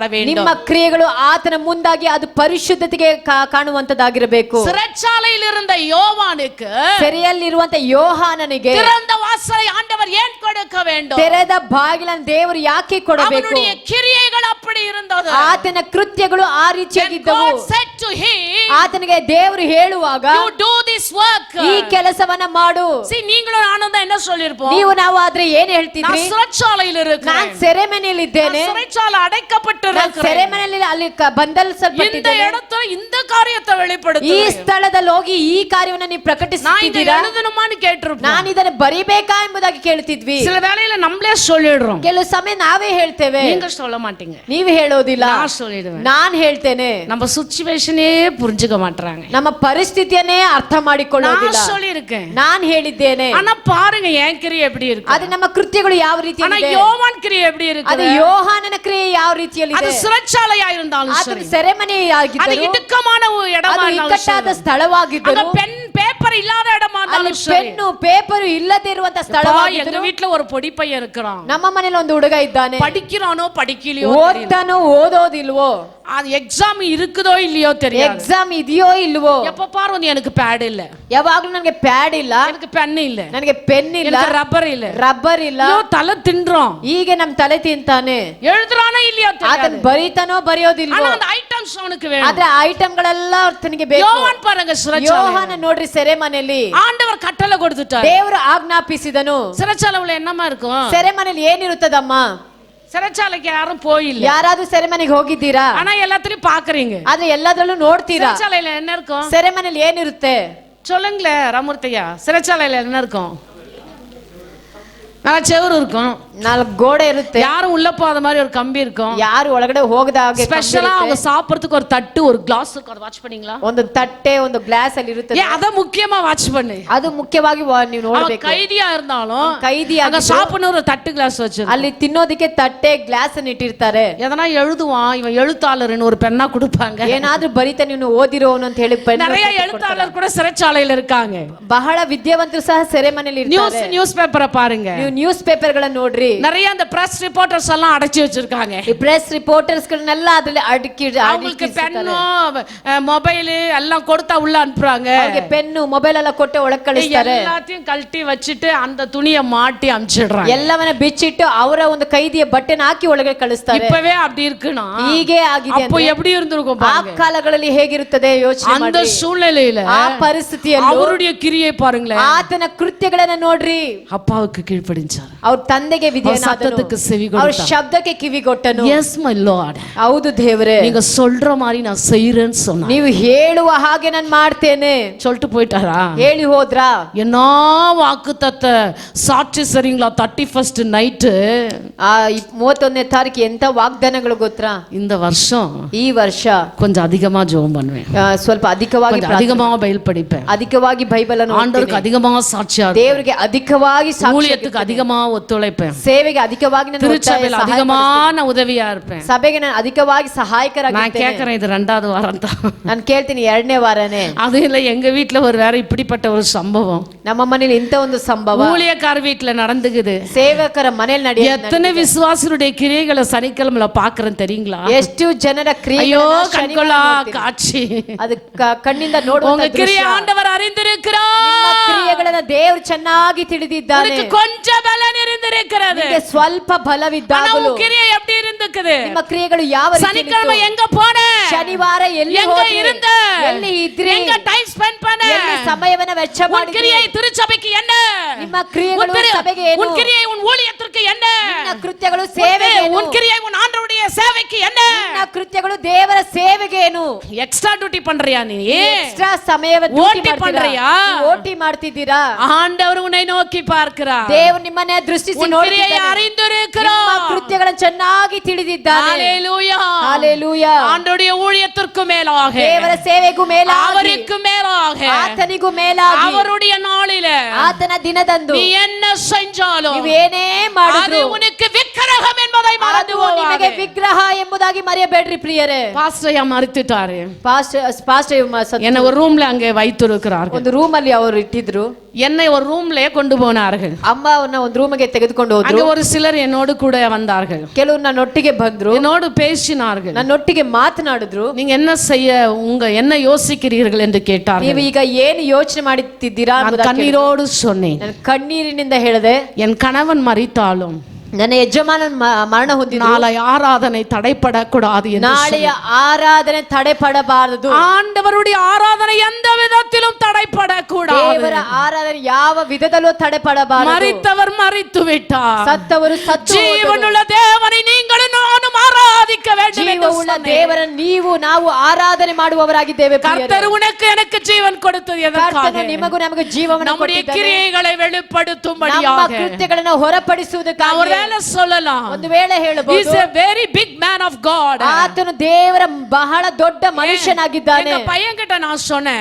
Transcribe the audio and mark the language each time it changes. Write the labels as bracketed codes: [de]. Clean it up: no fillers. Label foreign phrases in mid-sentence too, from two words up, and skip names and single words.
[kn] ನಿಮ್ಮ [ta] வேண்டும். [kn] ಕ್ರಿಯೆಗಳು ಆತನ ಮುಂದಾಗಿ ಅದು ಪರಿಶುದ್ಧತೆಗೆ ಕಾಣುವಂತದ್ದಾಗಿರಬೇಕು. [ta] சிறைச்சாலையில் இருந்த யோவானுக்கு [kn] ಸೆರೆಯಲ್ಲಿರುವಂತ ಯೋಹಾನನಿಗೆ [ta] திறந்த வாசலை ஆண்டவர் ஏன் கொடுக்க வேண்டும்? [kn] ತೆರೆದ ಬಾಗಿಲನ್ನು ದೇವರು ಯಾಕೆ ಕೊಡಬೇಕು? [ta] அவனுடைய கிரியைகள் அப்படி இருந்தது. [kn] ಆತನ ಕೃತ್ಯಗಳು ಆ ರೀತಿಯಾಗಿದ್ದವು. [en] God said to him, [kn] ಆತನಿಗೆ ದೇವರು ಹೇಳುವಾಗ [en] you do this work. [kn] ಈ ಕೆಲಸವನ್ನ ಮಾಡು. [en] See, [ta] நீங்களும் நானும் தான் என்ன சொல்லிருப்போம்? [kn] ನೀವು ನಾವು ಆದ್ರೆ ಏನ್ ಹೇಳ್ತಿದ್ರಿ? [ta] நான் சிறைச்சாலையில் [kn] ನಾನು [ta] இருக்கிறேன், [kn] ಸೆರೆಮನೆಯಲ್ಲಿ ಇದ್ದೇನೆ, [ta] சிறைச்சாலை ಅಡೈக்கப்பட்டு [kn] ನಾನು ಸೆರೆಮನೆಯಲ್ಲಿ ಅಲ್ಲಿ [ta] இந்த [kn] ಬಂಧಲ್ಸಲ್ಪಟ್ಟಿದ್ದೇನೆ. [ta] இடத்துல இந்த காரியத்தை [kn] ಈ [ta] வெளிப்படுத்துறேன். [kn] ಸ್ಥಳದಲ್ಲಿ ಹೋಗಿ ಈ ಕಾರ್ಯವನ್ನ ನೀವು [ta] நான் இதை [kn] ಪ್ರಕಟಿಸುತ್ತಿದ್ದೀರಾ? [ta] எழுதணுமான்னு கேட்டிருப்போம். [kn] ನಾನು ಇದನ್ನ ಬರಿಬೇಕಾ ಎಂಬುದಾಗಿ ಕೇಳ್ತಿದ್ವಿ. [ta] சில வேளையில நம்மளே சொல்லிடுறோம், [kn] ಕೆಲವು ಸಮಯ ನಾವೇ ಹೇಳ್ತೇವೆ, [ta] நீங்க சொல்ல மாட்டீங்க, [kn] ನೀವು ಹೇಳೋದಿಲ್ಲ, [ta] நான் சொல்லிடுவேன். [kn] ನಾನ್ ಹೇಳ್ತೇನೆ. [ta] நம்ம ಸಿಚುವೇಶನೇ புரிஞ்சுக்க மாட்டறாங்க. [kn] ನಮ್ಮ ಪರಿಸ್ಥಿತಿಯನ್ನೇ ಅರ್ಥ ಮಾಡಿಕೊಳ್ಳೋದಿಲ್ಲ. [ta] நான் சொல்லியிருக்கேன், [kn] ನಾನ್ ಹೇಳಿದ್ದೇನೆ. [ta] ஆனா பாருங்க என் கிரியை எப்படி இருக்கு, [kn] ಅದು ನಮ್ಮ ಕೃತ್ಯಗಳು ಯಾವ ರೀತಿ [ta] ஆனா [kn] ಇದೆ, [ta] யோவான் கிரியை எப்படி [kn] ಅದು [ta] இருக்கு? [kn] ಯೋಹಾನನ ಕ್ರಿಯೆ ಯಾವ ರೀತಿಯಲ್ಲಿ [ta] அது [kn] ಇದೆ, [ta] சிறைச்சாலையா இருந்தாலும் [kn] ಅದು [ta] சரி, [kn] ಸೆರೆಮನೆ [ta] அது [kn] ಆಗಿದ್ದರು, [ta] ಇಡುಕமான இடமா [kn] ಅದು [ta] இருந்தாலும் [kn] ಇಕ್ಕಟ್ಟಾದ [ta] சரி, [kn] ಸ್ಥಳವಾಗಿದ್ದರು, [ta] அங்க [en] pen paper [ta] இல்லாத இடமா [kn] ಅಲ್ಲಿ [ta] இருந்தாலும் சரி. [en] pen paper [kn] ಇಲ್ಲದೆ ಇರುವಂತ [ta] எங்க [kn] ಸ್ಥಳವಾಗಿದ್ದರು. [ta] வீட்ல ஒரு பொடி பையன் இருக்கிறான், [kn] ನಮ್ಮ ಮನೇಲಿ ಒಂದು ಹುಡುಗ ಇದ್ದಾನೆ, [ta] படிக்கிறானோ படிக்கலையோ தெரியல, [kn] ಓದ್ತಾನೋ ಓದೋದಿಲ್ವೋ, [ta] அது எக்ஸாம் இருக்குதோ இல்லையோ தெரியாது, [kn] ಎಕ್ಸಾಮ್ ಇದೆಯೋ ಇಲ್ವೋ, [ta] எப்ப பாரு வந்து எனக்கு பேட் இல்ல, [kn] ಯಾವಾಗ್ಲೂ ನನಗೆ ಪ್ಯಾಡ್ ಇಲ್ಲ, [ta] எனக்கு பென் இல்ல, [kn] ನನಗೆ ಪೆನ್ ಇಲ್ಲ, [ta] எனக்கு ரப்பர் இல்ல, [kn] ರಬ್ಬರ್ ಇಲ್ಲ, [ta] ஐயோ தலை தின்றோம், [kn] ಹೀಗೆ ನಮ್ ತಲೆ ತಿಂತಾನೆ. [ta] எழுதுறானோ இல்லையோ [kn] ಆತನ [ta] தெரியாது, [kn] ಬರೀತಾನೋ ಬರೆಯೋದಿಲ್ವೋ, [ta] ஆனா அந்த ஐட்டம்ஸ் அவனுக்கு வேணும். [kn] ಆದ್ರೆ ಐಟಮ್ಗಳೆಲ್ಲ ತನಗೆ ಬೇಕು. [ta] யோவான் பாருங்க சிறைச்சாலை, [kn] ಯೋಹಾನ ನೋಡ್ರಿ ಸೆರೆಮನೆಯಲ್ಲಿ [ta] ஆண்டவர் கட்டளை கொடுத்துட்டார். [kn] ದೇವರು ಆಜ್ಞಾಪಿಸಿದನು. [ta] சிறைச்சாலைல என்னமா இருக்கும்? [kn] ಸೆರೆಮನೆಯಲ್ಲಿ ಏನಿರುತ್ತದಮ್ಮ? [ta] சிறைச்சாலைக்கு யாரும் போயில்ல, [kn] ಯಾರಾದ್ರೂ ಸೆರೆಮನೆಗೆ ಹೋಗಿದ್ದೀರಾ? [ta] ஆனா எல்லாத்தையும் பாக்குறீங்க. [kn] ಆದ್ರೆ ಎಲ್ಲದರಲ್ಲೂ ನೋಡ್ತೀರಾ. [ta] சிறைச்சாலையில என்ன இருக்கும்? [kn] ಸೆರೆಮನೆಯಲ್ಲಿ ಏನಿರುತ್ತೆ? [ta] சொல்லுங்களே ரமூர்த்தியா, சிறைச்சாலையில என்ன இருக்கும்? நல்லா செவுரு இருக்கும், [kn] 4 ಗೋಡೆ ಇರುತ್ತೆ, [ta] யாரும் உள்ள போகாத மாதிரி ஒரு கம்பி இருக்கும், [kn] ಯಾರು ಒಳಗಡೆ ಹೋಗದ ಹಾಗೆ [ta] ஸ்பெஷலா அவங்க சாப்பிடுறதுக்கு ஒரு தட்டு ஒரு கிளாஸ் இருக்கும், அதை வாட்ச் பண்ணீங்களா? [kn] ಒಂದು ತಟ್ಟೆ ಒಂದು ಗ್ಲಾಸ್ ಅಲ್ಲಿ ಇರುತ್ತೆ. [ta] ஏன் அத முக்கியமா வாட்ச் பண்ணு. [kn] ಅದು ಮುಖ್ಯವಾಗಿ ನೀವು [ta] அவன் [kn] ನೋಡ್ಬೇಕು. [ta] கைதியா இருந்தாலும் [kn] ಕೈದಿ [ta] அங்க சாப்பிடணும் ஒரு தட்டு கிளாஸ் வச்சு [kn] ಅಲ್ಲಿ ತಿನ್ನೋದಕ್ಕೆ ತಟ್ಟೆ ಗ್ಲಾಸ್ ಅನ್ನು ಇಟ್ಟಿರ್ತಾರೆ. [ta] எதனா எழுதுவான் இவன் எழுத்தாளர்னு ஒரு பெண்ணா கொடுப்பாங்க. [kn] ಏನಾದ್ರೂ ಬರಿತಾ ನೀನು ಓದಿರೋನು ಅಂತ ಹೇಳಿ ಪೆನ್ [ta] நிறைய எழுத்தாளர் கூட சிறைச்சாலையில இருக்காங்க. [kn] ಬಹಳ ವಿದ್ಯಾವಂತರು ಸಹ ಸೆರೆಮನೆಯಲ್ಲಿ ಇರ್ತಾರೆ. [en] news paper [ta] பாருங்க, [kn] ನೀವು [en] news paper [kn] ಗಳನ್ನ ನೋಡ್ರಿ, [ta] நிறைய அந்த [en] press reporters [ta] எல்லாம் அடைச்சி வச்சிருக்காங்க. [kn] ಈ [en] press reporters [kn] ಗಳನ್ನೆಲ್ಲ ಅದರಲ್ಲಿ [ta] அவங்களுக்கு [en] pen mobile [ta] எல்லாம் கொடுத்தா உள்ள அனுப்புறாங்க. [kn] ಅವರಿಗೆ [en] pen mobile [kn] ಎಲ್ಲ ಕೊಟ್ಟು ಒಳಗೆ ಕಳಿಸ್ತಾರೆ. [ta] எல்லாத்தையும் கழட்டி வச்சிட்டு அந்த துணியை மாட்டி அனுப்பிச்சிடுறாங்க. [kn] ಎಲ್ಲವನ್ನ ಬಿಚ್ಚಿಟ್ಟು ಅವರ ಒಂದು ಕೈದಿಯ ಬಟ್ಟೆನ ಹಾಕಿ ಒಳಗೆ ಕಳಿಸ್ತಾರೆ. [ta] இப்பவே அப்படி இருக்குனா [kn] ಹೀಗೆ ಆಗಿದೆ [ta] அப்போ [kn] ಅಂದ್ರೆ [ta] எப்படி இருந்திருக்கும் [kn] ಆ [ta] பாருங்க. [kn] ಕಾಲಗಳಲ್ಲಿ ಹೇಗಿರುತ್ತದೆ ಯೋಚನೆ [ta] அந்த [kn] ಮಾಡಿ. [ta] சூழ்நிலையில [kn] ಆ ಪರಿಸ್ಥಿತಿಯಲ್ಲಿ [ta] அவருடைய கிரியை பாருங்களேன், [kn] ಆತನ ಕೃತ್ಯಗಳನ್ನ ನೋಡ್ರಿ. [ta] அப்பாவுக்கு கீழ்ப்படிந்து ಕೀழ்ப்படிஞ்சார். [kn] ಅವ್ರ ತಂದೆಗೆ ವಿಧೇಯನಾದನು, [ta] சத்தத்துக்கு செவி [kn] ಅವ್ರ [ta] கொடுத்தார். [kn] ಶಬ್ದಕ್ಕೆ ಕಿವಿಗೊಟ್ಟನು. [en] yes my lord, [kn] ಹೌದು ದೇವರೇ, [ta] நீங்க சொல்ற மாதிரி நான் செய்யறேன்னு சொன்னார். [kn] ನೀವು ಹೇಳುವ ಹಾಗೆ ನಾನು ಮಾಡ್ತೇನೆ [ta] சொல்லிட்டு போயிட்டாரா? [kn] ಹೇಳಿ ಹೋದ್ರಾ? [ta] என்ன வாக்குத்தத்த சாட்சி சரிங்களா? 31st நைட்டு [kn] 31ನೇ ತಾರೀಕು ಎಂತ ವಾಗ್ದಾನಗಳು ಗೊತ್ತಾ? [ta] இந்த வருஷம் [kn] ಈ ವರ್ಷ [ta] கொஞ்சம் அதிகமா ஜெபம் பண்ணுவேன், [kn] ಸ್ವಲ್ಪ ಅಧಿಕವಾಗಿ [ta] கொஞ்சம் அதிகமா பைபிள் படிப்பேன், [kn] ಅಧಿಕವಾಗಿ ಬೈಬಲ್ ಅನ್ನು [ta] ஆண்டவருக்கு அதிகமா சாட்சியா இருப்பேன், [kn] ದೇವರಿಗೆ ಅಧಿಕವಾಗಿ [ta] ஊழியத்துக்கு அதிகமா ஒத்துழைப்பேன், [kn] ಸೇವೆಗೆ ಅಧಿಕವಾಗಿ ನಾನು [ta] திருச்சபையில அதிகமான உதவியா இருப்பேன். [kn] ಸಭೆಗೆ ನಾನು ಅಧಿಕವಾಗಿ [ta] நான் [kn] ಸಹಾಯಕರಾಗಿದ್ದೇನೆ. [ta] கேக்குறேன், இது 2வது வாரம் தான். [kn] ನಾನು ಕೇಳ್ತೀನಿ 2ನೇ ವಾರನೇ. [ta] அது இல்ல, எங்க வீட்ல ஒரு வேற இப்படிப்பட்ட ஒரு சம்பவம் [kn] ನಮ್ಮ ಮನೇಲಿ ಇಂತ ಒಂದು ಸಂಭವ [ta] ஊழியக்கார வீட்ல நடந்துக்குது. [kn] ಸೇವಕರ ಮನೇಲಿ ನಡೆಯುತ್ತೆ. [ta] எத்தனை விசுவாசிகளுடைய கிரியைகளை சனிக்கிழமையில பாக்குறேன் தெரியுங்களா? [kn] ಎಷ್ಟು ಜನರ ಕ್ರಿಯೆ [ta] ஐயோ கண்கொள்ளா காட்சி, [kn] ಅದು ಕಣ್ಣಿಂದ ನೋಡುವಂತ [ta] உங்க கிரியை [kn] ದೃಶ್ಯ. [ta] ஆண்டவர் அறிந்திருக்கிறார். [kn] ನಿಮ್ಮ ಕ್ರಿಯೆಗಳನ್ನ ದೇವರು ಚೆನ್ನಾಗಿ ತಿಳಿದಿದ್ದಾನೆ. [ta] உனக்கு கொஞ்சம் பலன் இருந்திருக்கிறது, [kn] ನಿಮಗೆ ಸ್ವಲ್ಪ [ta] ஆனா [kn] ಬಲವಿದ್ದಾಗಲೂ [ta] உன் கிரியை எப்படி இருந்துக்குது? [kn] ನಿಮ್ಮ ಕ್ರಿಯೆಗಳು ಯಾವ ರೀತಿ [ta] சனிக்கிழமை [kn] ಇತ್ತು? [ta] எங்க போன? [kn] ಶನಿವಾರ ಎಲ್ಲಿ [ta] எங்க [kn] ಹೋದ್ರಿ? [ta] இருந்த? [kn] ಎಲ್ಲಿ ಇದ್ರಿ? [ta] எங்க [en] time spend [ta] பண்ண? [kn] ಎಲ್ಲಿ ಸಮಯವನ್ನ ವೆಚ್ಚ [ta] உன் [kn] ಮಾಡಿದ್ರಿ? [ta] கிரியை திருச்சபைக்கு என்ன? [kn] ನಿಮ್ಮ ಕ್ರಿಯೆಗಳು ಸಭೆಗೆ ಏನು? [ta] உன் கிரியை உன் ஊழியத்திற்கு என்ன? [kn] ನಿನ್ನ ಕೃತ್ಯಗಳು ಸೇವೆಗೆ ಏನು? [ta] உன் கிரியை உன் ஆண்டவருடைய சேவைக்கு என்ன? [kn] ನಿನ್ನ ಕೃತ್ಯಗಳು ದೇವರ ಸೇವೆಗೆ ಏನು? [en] extra duty [ta] பண்றியா நீ? [kn] ಎಕ್ಸ್ಟ್ರಾ ಸಮಯವ [ta] ಓಟಿ ಪண்றியா? [kn] ಓಟಿ ಮಾಡ್ತಿದ್ದೀರಾ? [ta] ஆண்டவர் உன்னை நோக்கி பார்க்கிறார். [kn] ದೇವರು ನಿಮ್ಮನ್ನ ದೃಷ್ಟಿಸಿ [ta] உன் கிரியை [kn] ನೋಡುತ್ತಿದ್ದಾನೆ. [ta] அறிந்திருக்கிறார். [kn] ನಿಮ್ಮ ಕೃತ್ಯಗಳನ್ನು ಚೆನ್ನಾಗಿ ತಿಳಿದಿದ್ದಾನೆ. [ta] ஹalleluya, ஹalleluya. ஆண்டவருடைய ஊழியத்திற்கு மேலாக, [kn] ದೇವರ ಸೇವೆಗೂ ಮೇಲಾಗಿ, [ta] அவருக்கு மேலாக, [kn] ಆತನಿಗೂ ಮೇಲಾಗಿ, [ta] அவருடைய நாளிலே [kn] ಆತನ ದಿನದಂದು [ta] நீ என்ன செஞ்சாலும் [kn] ನೀವು ಏನೇ [ta] அது [kn] ಮಾಡಿದ್ರು [ta] உனக்கு விக்கிரகம் என்பதை மறந்து [kn] ಅದು ನಿಮಗೆ [ta] போகாதே. [kn] ವಿಗ್ರಹ ಎಂಬುದಾಗಿ ಮರೆಯಬೇಡ್ರಿ ಪ್ರಿಯರೇ. [ta] பாஸ்டர் மறுத்துட்டாரு. [kn] ಪಾಸ್ಟರ್ [ta] என்ன ஒரு ரூம்ல அங்கே வைத்திருக்கிறார்கள். [kn] ಒಂದು ರೂಮ್ ಅಲ್ಲಿ ಅವರು ಇಟ್ಟಿದ್ರು. [ta] என்னை ஒரு ரூம்ல கொண்டு போனார்கள். [kn] ಅಮ್ಮ ಅವನ್ನ ಒಂದು ರೂಮಿಗೆ ತೆಗೆದುಕೊಂಡು [ta] அங்க [kn] ಹೋದ್ರು. [ta] ஒரு சிலர் என்னோடு கூட வந்தார்கள். [kn] ಕೆಲವರು ನನ್ನೊಟ್ಟಿಗೆ ಬಂದ್ರು, [ta] என்னோடு பேசினார்கள். [kn] ನನ್ನೊಟ್ಟಿಗೆ ಮಾತನಾಡಿದ್ರು. [ta] நீங்க என்ன செய்ய என்ன யோசிக்கிறீர்கள் என்று கேட்டார்கள். [kn] ನೀವು ಈಗ ಏನು ಯೋಚನೆ ಮಾಡುತ್ತಿದ್ದೀರಾ? [ta] நான் கண்ணீரோடு சொன்னேன், [kn] ನಾನು ಕಣ್ಣೀರಿನಿಂದ ಹೇಳಿದೆ, [ta] என் கணவன் மரித்தாலும் [kn] ನನ್ನ ಯಜಮಾನ ಮರಣ ಹೊಂದಿದ್ರು, [ta] நாளை ஆராதனை தடைப்படக்கூடாது என்று [kn] ನಾಳೆಯ ಆರಾಧನೆ ತಡೆಪಡಬಾರದು. [ta] ஆண்டவருடைய ஆராதனை எந்த விதத்திலும் தடைப்படக்கூடாது. [kn] ದೇವರ ಆರಾಧನೆ ಯಾವ ವಿಧದಲ್ಲೂ ತಡೆಪಡಬಾರದು. [ta] மரித்தவர் மரித்து விட்டார், [kn] ಸತ್ತವರು ಸತ್ತು ಹೋದರು. [ta] ஜீவனுள்ள தேவனை நீங்களும் நானும் ஆராதிக்க வேண்டும் என்று [kn] ಜೀವವುಳ್ಳ [ta] சொன்னேன். [kn] ದೇವರನ್ನು ನೀವು ನಾವು ಆರಾಧನೆ ಮಾಡುವವರಾಗಿದ್ದೇವೆ. [ta] கர்த்தர் உனக்கு எனக்கு ஜீவன் கொடுத்தது எதற்காக? [kn] ಕರ್ತನು ನಿಮಗೂ ನಮಗೂ ಜೀವವನ್ನು [ta] நம்முடைய [kn] ಕೊಟ್ಟಿದ್ದಾನೆ. [ta] கிரியைகளை [kn] ನಮ್ಮ [ta] வெளிப்படுத்தும்படியாக. [kn] ಕೃತ್ಯಗಳನ್ನು ಹೊರಪಡಿಸುವುದಕ್ಕಾಗಿ. [ta] ஒருவேளை சொல்லலாம், [kn] ಒಂದು ವೇಳೆ [en] he is [kn] ಹೇಳಬಹುದು, [en] a very big man of God. [kn] ಆತನು ದೇವರ ಬಹಳ ದೊಡ್ಡ ಮನುಷ್ಯನಾಗಿದ್ದಾನೆ. [ta] எங்க பையன்கிட்ட நான் சொன்னேன்,